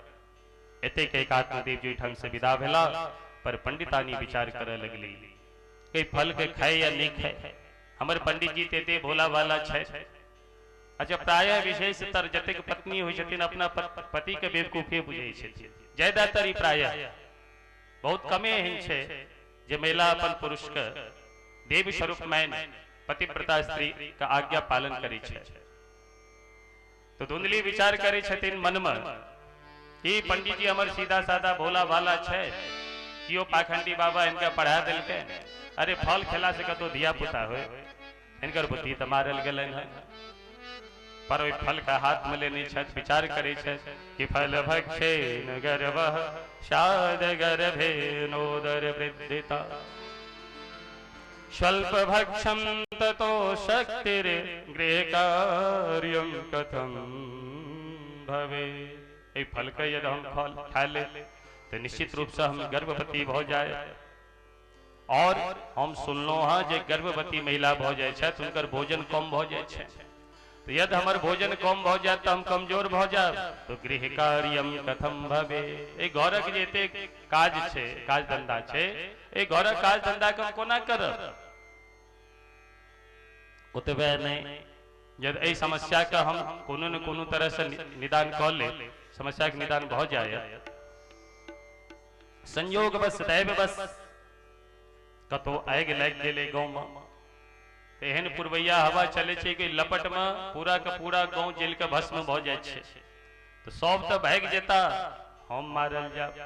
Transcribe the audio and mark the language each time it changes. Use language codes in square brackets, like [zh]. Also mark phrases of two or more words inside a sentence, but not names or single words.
[mai] एते के आत्मदेव जी ढंग से विदा भेला, पर पंडितानी विचार करे लगली कि फल के खाए या नहीं खाए। हमर पंडित जी ते भोला वाला छे। अच्छा प्राय विशेषतर जतेक पत्नी होइ छथिन अपना पति के बेवकूफे बुझै छथिन। ज्यादातर ई प्राय बहुत कमे एहन छे जे महिला अपन पुरुष के देव स्वरूप मान पतिव्रता स्त्री का आज्ञा पालन करे छे। तो धुंधली विचार करे छथिन मन में कि पंडित जी हमर सीधा साधा भोला वाला छे, कियो पाखंडी बाबा इनका पढ़ा देलके, अरे फल खेला से कतो धिया पुता होय, इनकर बुद्धि त मारल गेलन है। पर ओइ फल का हाथ में लेने छथ, विचार करे छथ कि [sa] फल भक्षे न गर्भः शाद गर्भे नोदर वृद्धिता स्वल्प भक्षम ततो शक्तिर गृह कार्यम कथम भवे। [mai] ए फल का यदि हम खा ले तो निश्चित रूप से हम गर्भवती हो जाए। और हम सुनलो हाँ जे गर्भवती महिला भ जाए छै उनकर भोजन कम भ जाए छै, तो यदि हमर भोजन कम भ जाए तो हम कमजोर भ जाए तो [sa] गृह कार्यम कथम भवे। [mai] ए घरक जे एते काज छै, काज धंधा छै, ए घरक काज धंधा के हम कोना करब। ओतबे नहीं, यदि एहि समस्या का हम कोनो न कोनो तरह से निदान क ले, समस्या के निदान भ जाए, संयोग बस दैव बस कतो आगि लागि गेलै गाँव में, एहन पुरवैया हवा चले छै कि लपट में पूरा के पूरा गाँव जल के भस्म भ जाए छै, तो सब तो भाग जेता, हम मारल जाब।